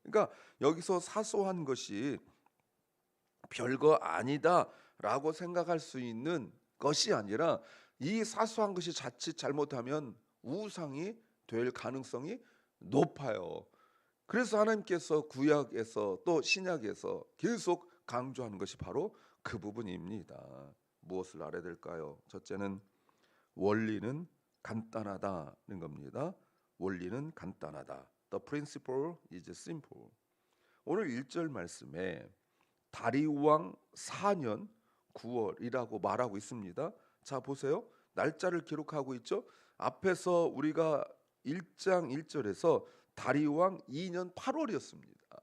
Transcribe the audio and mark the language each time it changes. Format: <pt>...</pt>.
<ko>그러니까 여기서 사소한 것이 별거 아니다라고 생각할 수 있는 것이 아니라 이 사소한 것이 자칫 잘못하면 우상이 될 가능성이 높아요. 그래서 하나님께서 구약에서 또 신약에서 계속 강조하는 것이 바로 그 부분입니다. 무엇을 알아야 될까요? 첫째는 원리는 간단하다는 겁니다. 원리는 간단하다.</ko> <en>The principle is simple.</en> <ko>오늘 1절 말씀에 다리우왕 4년 9월이라고 말하고 있습니다. 자 보세요. 날짜를 기록하고 있죠. 앞에서 우리가 1장 1절에서 다리우왕 2년 8월이었습니다.</ko>